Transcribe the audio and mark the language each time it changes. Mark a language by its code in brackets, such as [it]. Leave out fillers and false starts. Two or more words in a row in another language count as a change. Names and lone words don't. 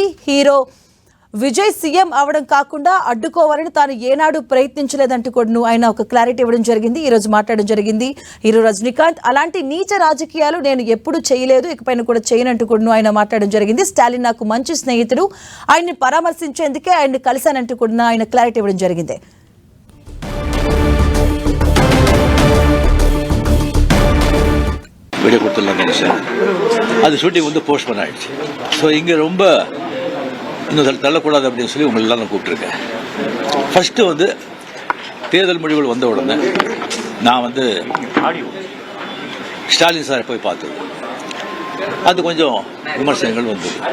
[te] హీరో విజయ్ సీఎం అవడం కాకుండా అడ్డుకోవాలని తాను ఏనాడు ప్రయత్నించలేదంటూ కూడా ఆయన ఒక క్లారిటీ ఇవ్వడం జరిగింది. ఈ రోజు మాట్లాడడం జరిగింది హీరో రజనీకాంత్. అలాంటి నీచ రాజకీయాలు నేను ఎప్పుడు చేయలేదు, ఇకపైన కూడా చేయనంటూ కూడా ఆయన మాట్లాడడం జరిగింది. స్టాలిన్ నాకు మంచి స్నేహితుడు, ఆయన్ని పరామర్శించేందుకే ఆయన్ని కలిశానంటూ కూడా ఆయన క్లారిటీ ఇవ్వడం జరిగింది. [ta] வீடியோ கொடுத்துடலாம் நினைச்சேன், அது ஷூட்டிங் வந்து போஸ்ட்போன் ஆயிடுச்சு. ஸோ இங்கே ரொம்ப இன்னும் தள்ளக்கூடாது அப்படின்னு சொல்லி உங்களெல்லாம் நான் கூப்பிட்டுருக்கேன். ஃபஸ்ட்டு வந்து தேர்தல் முடிவுகள் வந்த உடனே நான் வந்து ஸ்டாலின் சாரை போய் பார்த்தது, அது கொஞ்சம் விமர்சனங்கள் வந்தது.